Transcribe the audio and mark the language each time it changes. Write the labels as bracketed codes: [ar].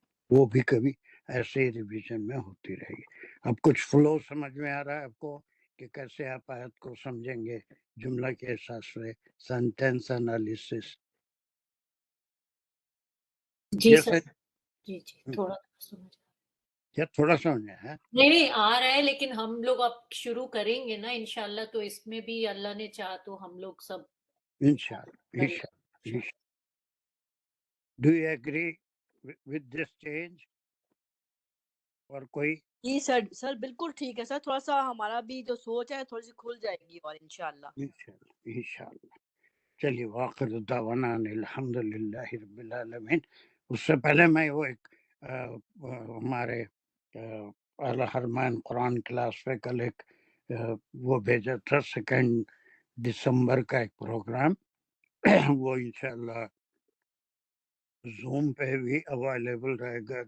[ur] وہ بھی کبھی ایسے ریویژن میں ہوتی رہے گی. اب کچھ فلو سمجھ میں آ رہا ہے آپ کو کہ کیسے آپ آیت کو سمجھیں گے جملہ کے حساب سے، سینٹینس انالیسس. جی سر، جی تھوڑا سمجھ یا تھوڑا سمجھا ہے؟ نہیں آ رہا ہے، لیکن ہم لوگ اب شروع کریں گے نا انشاءاللہ، تو اس میں بھی اللہ نے چاہا تو ہم لوگ سب انشاءاللہ. [en] Do you agree with this change؟ [ur] اور کوئی جی سر بالکل ٹھیک ہے سر. تھوڑا سا ہمارا بھی جو سوچ ہے تھوڑی سی کھل جائے گی اور انشاءاللہ. انشاءاللہ. چلیے، واخر دعوانا الحمدللہ رب العالمین. اس سے پہلے میں وہ ایک ہمارے اعلیٰ حرمین قرآن کلاس پہ کل ایک وہ بھیجا تھا 2 دسمبر کا ایک پروگرام، وہ انشاءاللہ زوم پہ بھی اویلیبل رہے گا.